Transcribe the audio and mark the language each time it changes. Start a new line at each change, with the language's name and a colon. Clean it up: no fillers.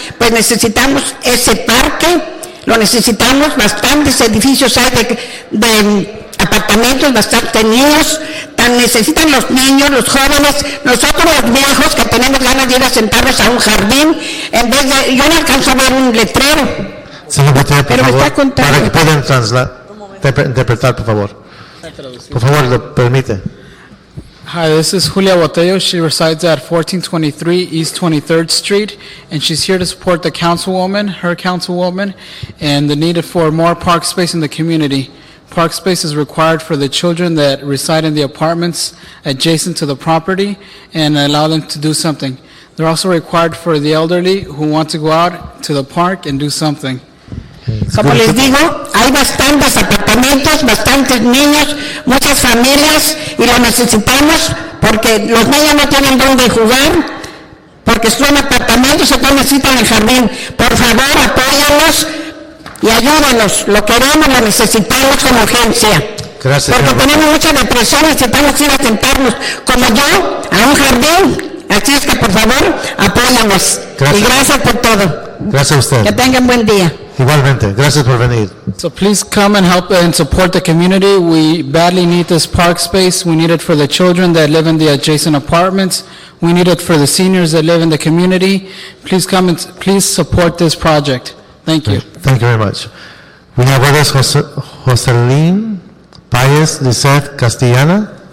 Spanish: Pues necesitamos ese parque, lo necesitamos, bastantes edificios hay de apartamentos, bastantes niños, tan necesitan los niños, los jóvenes, nosotros los viejos que tenemos ganas de ir a sentarnos a un jardín, en vez de, yo no alcanzo a ver un letrero. Señor Boteo, por Pero me favor, está contando. para que puedan interpretar, por favor. Por favor, lo permite.
English: Hi, this is Julia Botello. She resides at 1423 East 23rd Street, and she's here to support the her councilwoman, and the need for more park space in the community. Park space is required for the children that reside in the apartments adjacent to the property and allow them to do something. They're also required for the elderly who want to go out to the park and do something.
Spanish: Como les digo, hay bastantes apartamentos, bastantes niños, muchas familias y lo necesitamos porque los niños no tienen dónde jugar, porque son apartamentos y no necesitan el jardín. Por favor, apóyanos y ayúdanos, lo queremos, lo necesitamos con urgencia. Gracias, porque señor. tenemos mucha depresión y necesitamos ir a sentarnos, como yo, a un jardín. Así es que, por favor, apóyanos. Gracias. Y gracias por todo. Gracias a usted. Que tengan buen día. Igualmente, gracias por venir.
English: So please come and help and support the community. We badly need this park space. We need it for the children that live in the adjacent apartments. We need it for the seniors that live in the community. Please come and please support this project. Thank you. Thank you very much. We have with us Joselín Páez Lizeth Castellana.